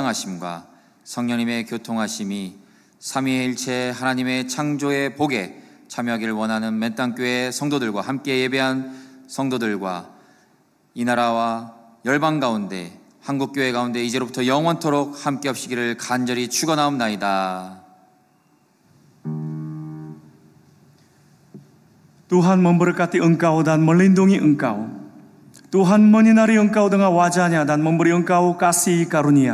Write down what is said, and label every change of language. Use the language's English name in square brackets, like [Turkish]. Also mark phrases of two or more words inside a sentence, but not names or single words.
[Korean] 사랑하심과 성령님의 교통하심이 삼위일체 하나님의 창조의 복에 참여하기를 원하는 맨땅교회 성도들과 함께 예배한 성도들과 이 나라와 열방 가운데 한국교회 가운데 이제로부터 영원토록 함께 하시기를 간절히 축원하옵나이다. [Indonesian] Tuhan memberkati engkau dan melindungi engkau. Tuhan menyinari engkau dengan wajahnya dan memberi engkau kasih karunia.